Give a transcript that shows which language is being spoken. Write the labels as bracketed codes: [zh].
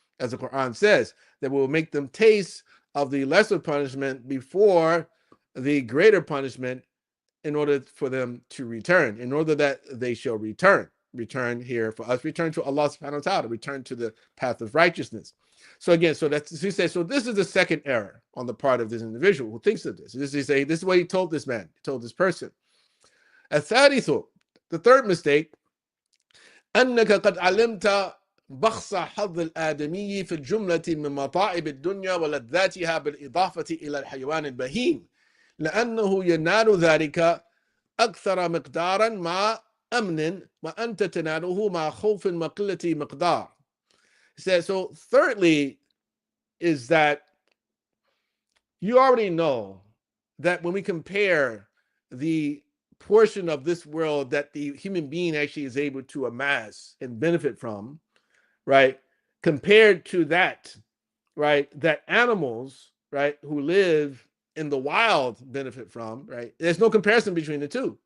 [en] As the Quran says, that will make them taste of the lesser punishment before the greater punishment in order for them to return, in order that they shall return. Return here for us, return to Allah subhanahu wa ta'ala, return to the path of righteousness. So again, so that's, he says, so this is the second error on the part of this individual who thinks of this. This is what he told this man, he told this person. [ar] الثالث, [en] the third mistake, [ar] أنك قد علمت بخس حظ الآدمي في الجملة من مطاعب الدنيا ولذاتها بالإضافة إلى الحيوان البهيم لأنه ينال ذلك أكثر مقدارا مع أمن وأنت تناله مع خوف وقلة مقدار. [en] He says, so thirdly is that you already know that when we compare the portion of this world that the human being actually is able to amass and benefit from, right, compared to that, right, that animals, right, who live in the wild benefit from, right, there's no comparison between the two.